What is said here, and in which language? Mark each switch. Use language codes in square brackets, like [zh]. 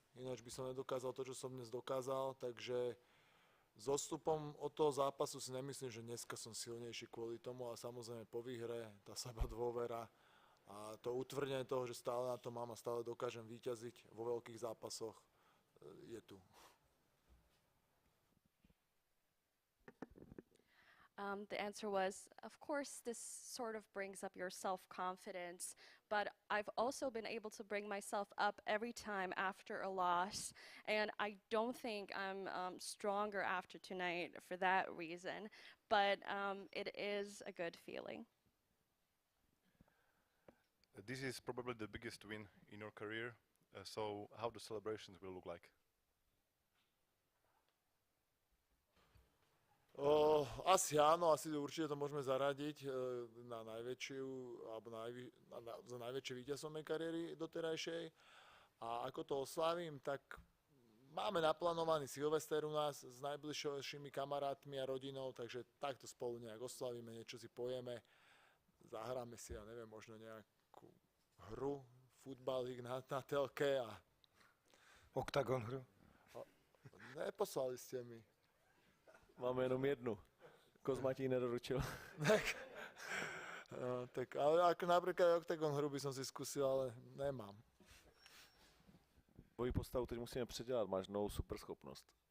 [sk] Ináč by som nedokázal to, čo som dnes dokázal. Takže s odstupom od toho zápasu si nemyslím, že dneska som silnejší kvôli tomu, ale samozrejme po výhre tá seba dôvera a to utvrdenie toho, že stále na to mám a stále dokážem víťaziť vo veľkých zápasoch, je tu. [en] The answer was, of course, this sort of brings up your self-confidence, but I've also been able to bring myself up every time after a loss, and I don't think I'm stronger after tonight for that reason, but it is a good feeling. This is probably the biggest win in your career, so how the celebrations will look like? [sk] Asi áno, asi určite to môžeme zaradiť na najväčšiu, alebo za najväčšie víťazstvo mojej kariéry doterajšej. A ako to oslávim, tak máme naplánovaný Silvester u nás s najbližšími kamarátmi a rodinou, takže takto spolu nejak oslavíme, niečo si pojeme, zahráme si, ja neviem, možno nejakú hru, futbalík na telke a... OKTAGON hru? Neposlali ste mi. [cs] Máme jenom jednu. Kozma ti ji nedoručil. [sk] Tak, ale ako napríklad OKTAGON hru by som si skúsil, ale nemám. [cs] Tvoji postavu teď musíme předělat, máš novou superschopnost.